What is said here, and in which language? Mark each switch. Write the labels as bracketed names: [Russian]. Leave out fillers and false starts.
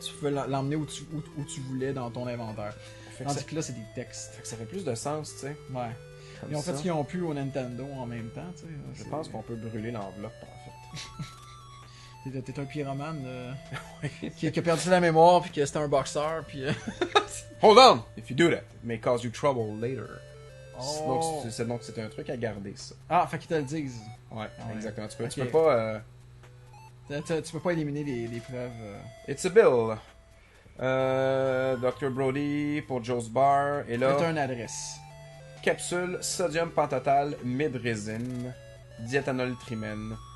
[French] Tu pouvais l'emmener où tu voulais dans ton inventaire. Fait que, Tandis que là, c'est des textes. fait que ça fait plus de sens, tu sais. Ouais. Comme Ils ont fait ça. ce qu'ils ont pu au Nintendo en même temps, tu sais. Je pense qu'on peut brûler l'enveloppe, en fait. T'es un pyromane qui a perdu la mémoire, puis que c'était un boxeur, puis... [English] Hold on! If you do that, it may cause you trouble later. Oh. [French] Donc c'est un truc à garder, ça. Ah, fait qu'ils te le disent. Ouais, Ouais. exactement. Tu Ok. peux pas... Tu peux pas éliminer les preuves. [English] It's a bill. [French] Dr. Brody pour Joe's Bar. Et là, C'est une adresse. capsule sodium pentotal mid-résine, diéthanol trimène.